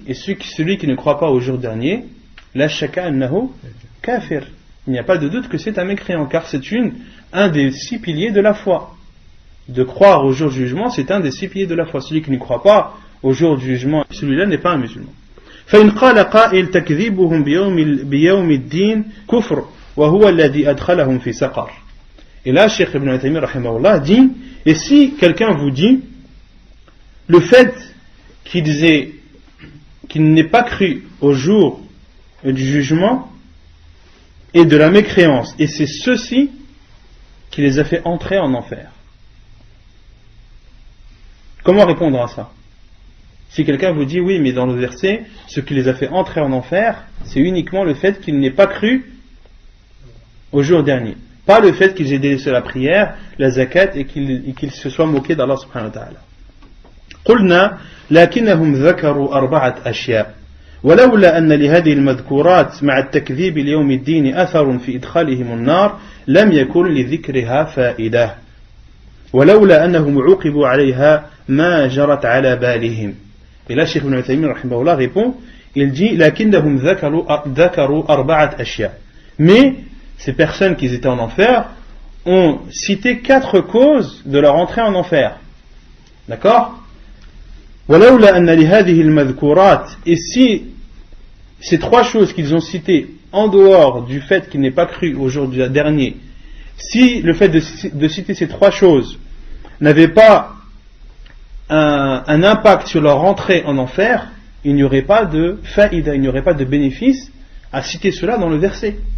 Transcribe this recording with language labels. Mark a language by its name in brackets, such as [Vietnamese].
[French] Et celui qui ne croit pas au jour dernier, [Arabic] la shaka annahu kafir, [French] il n'y a pas de doute que c'est un mécréant, car c'est un des 6 piliers de la foi. De croire au jour du jugement, c'est un des 6 piliers de la foi. Celui qui ne croit pas au jour du jugement, celui-là n'est pas un musulman. [Arabic] فإن قال قائل تكذيبهم بيوم الدين كفر وهو الذي أدخلهم في سقر. [French] Et là, Cheikh Ibn Uthaymin rahimahullah dit, et si quelqu'un vous dit le fait qu'ils n'aient pas cru au jour du jugement et de la mécréance, et c'est ceci qui les a fait entrer en enfer. Comment répondre à ça? Si quelqu'un vous dit oui, mais dans le verset, ce qui les a fait entrer en enfer, c'est uniquement le fait qu'ils n'aient pas cru au jour dernier, pas le fait qu'ils aient délaissé la prière, la zakat, et qu'ils se soient moqués d'Allah subhanahu wa ta'ala. [Arabic] قلنا لكنهم ذكروا 4 أشياء ولولا أن لهذه المذكورات مع التكذيب ليوم الدين أثر في إدخالهم النار لم يكن لذكرها فائدة ولولا أنهم عوقبوا عليها ما جرت على بالهم. [French] Et là, Cheikh Ibn Uthaymin rahimahullah répond, il dit [Arabic] لكنهم ذكروا 4 أشياء. [French] Mais ces personnes qui étaient en enfer ont cité 4 causes de leur entrée en enfer. D'accord? [Arabic] ولولا أن لهذه المذكورات, [French] et si ces 3 choses qu'ils ont citées en dehors du fait qu'ils n'aient pas cru au jour du dernier, si le fait de citer ces 3 choses n'avait pas un impact sur leur entrée en enfer, il n'y aurait pas de faïda, il n'y aurait pas de bénéfice à citer cela dans le verset.